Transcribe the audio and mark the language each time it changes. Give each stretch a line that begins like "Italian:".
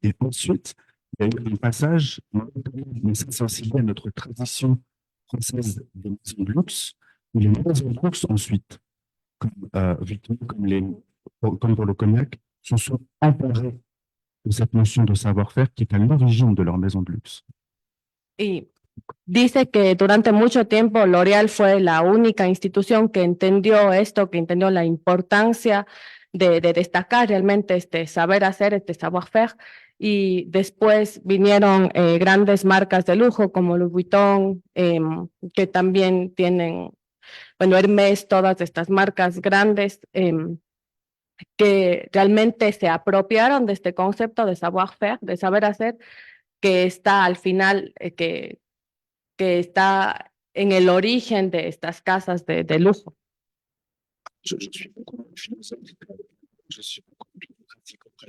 French: Et ensuite, il y a eu un passage, mais ça c'est aussi lié à notre tradition française des maisons de luxe, où les maisons de luxe ensuite, comme Vuitton, comme pour le cognac, se sont emparés de cette notion de savoir-faire qui est à l'origine de leur maison de luxe.
Spanish: Y dice que durante mucho tiempo L'Oréal fue la única institución que entendió esto, que entendió la importancia de destacar realmente este saber hacer, este savoir-faire, y después vinieron grandes marcas de lujo como Louis Vuitton, que también tienen bueno, Hermès, todas estas marcas grandes que realmente se apropiaron de este concepto de savoir-faire, de saber hacer, que está al final, que está en el origen de estas casas de lujo.
French: Je suis beaucoup de philosophie, je suis beaucoup de pratique.